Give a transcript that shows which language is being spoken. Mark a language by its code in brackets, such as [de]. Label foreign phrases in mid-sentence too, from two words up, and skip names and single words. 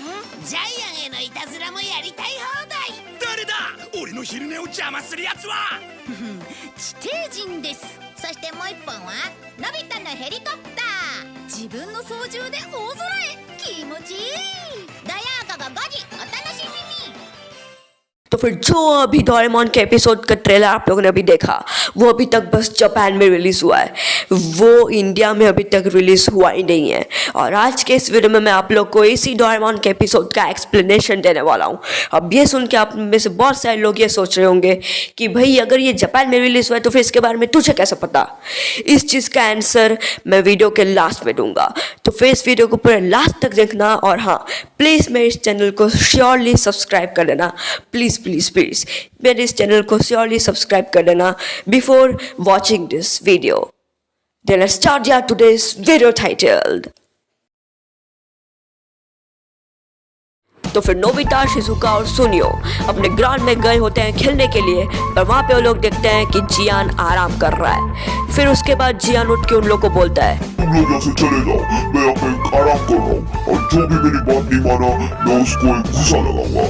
[ja] ジャイアンへのいたずらもやりたい放題。誰だ俺の昼寝を邪魔するやつは。地底人です。そしてもう一本はのび太のヘリコプター。自分の操縦で大空へ。気持ちいい。土曜午後5時お楽しみに。 [hi] तो फिर जो अभी डोरेमोन के एपिसोड का ट्रेलर आप लोगों ने अभी देखा वो अभी तक बस जापान में रिलीज़ हुआ है, वो इंडिया में अभी तक रिलीज़ हुआ ही नहीं है। और आज के इस वीडियो में मैं आप लोग को इसी डोरेमोन के एपिसोड का एक्सप्लेनेशन देने वाला हूँ। अब ये सुन के आप में से बहुत सारे लोग ये सोच रहे होंगे कि भाई अगर ये जापान में रिलीज़ हुआ है तो फिर इसके बारे में तुझे कैसे पता। इस चीज़ का आंसर मैं वीडियो के लास्ट में दूंगा, तो फिर इस वीडियो को पूरे लास्ट तक देखना। और हाँ, प्लीज़ मेरे इस चैनल को [en] surely subscribe [hi] कर देना। प्लीज़ प्लीज़ प्लीज़ मेरे इस चैनल को [en] surely subscribe [hi] कर देना [en] before watching this video. Then let's start today's video titled। [hi] तो फिर नोबिता, शिजुका और सुनियो अपने ग्राउंड में गए होते हैं खेलने के लिए, पर वहाँ पे वो लोग देखते हैं कि जियान आराम कर रहा है। फिर उसके बाद जियान उठ के उन लोग को बोलता है, तुम लोग यहाँ से चले जाओ, मैं यहाँ पे आराम कर रहा हूँ और जो भी मेरी बात नहीं माना मैं उसको एक घुसा लगाऊंगा।